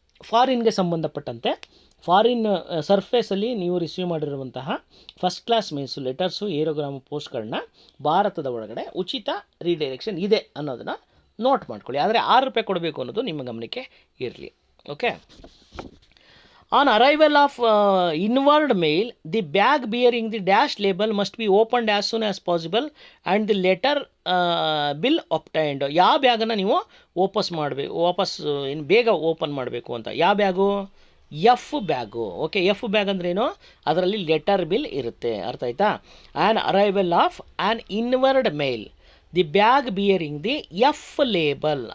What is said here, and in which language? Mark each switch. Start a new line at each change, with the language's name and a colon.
Kannada: ಫಾರಿನ್ಗೆ ಸಂಬಂಧಪಟ್ಟಂತೆ ಫಾರಿನ್ ಸರ್ಫೇಸಲ್ಲಿ ನೀವು ರಿಸೀವ್ ಮಾಡಿರುವಂತಹ ಫಸ್ಟ್ ಕ್ಲಾಸ್ ಮೇಲ್ಸು, ಲೆಟರ್ಸು, ಏರೋಗ್ರಾಮು, ಪೋಸ್ಟ್ಗಳನ್ನ ಭಾರತದ ಒಳಗಡೆ ಉಚಿತ ರೀಡೈರೆಕ್ಷನ್ ಇದೆ ಅನ್ನೋದನ್ನು ನೋಟ್ ಮಾಡ್ಕೊಳ್ಳಿ. ಆದರೆ ₹6 ಕೊಡಬೇಕು ಅನ್ನೋದು ನಿಮ್ಮ ಗಮನಕ್ಕೆ ಇರಲಿ. Okay,
English: On arrival of inward mail, the bag bearing the dash label must be opened as soon as possible and the letter bill obtained.
Kannada: ಯಾವ ಬ್ಯಾಗನ್ನು ನೀವು ವಾಪಸ್ ಇನ್ನು ಬೇಗ ಓಪನ್ ಮಾಡಬೇಕು ಅಂತ. ಯಾವ bag? F bag. Okay, F bag ಅಂದ್ರೇನು? ಅದರಲ್ಲಿ ಲೆಟರ್ ಬಿಲ್ ಇರುತ್ತೆ. ಅರ್ಥ ಆಯ್ತಾ?
English: An arrival of an inward mail, the bag bearing the F label.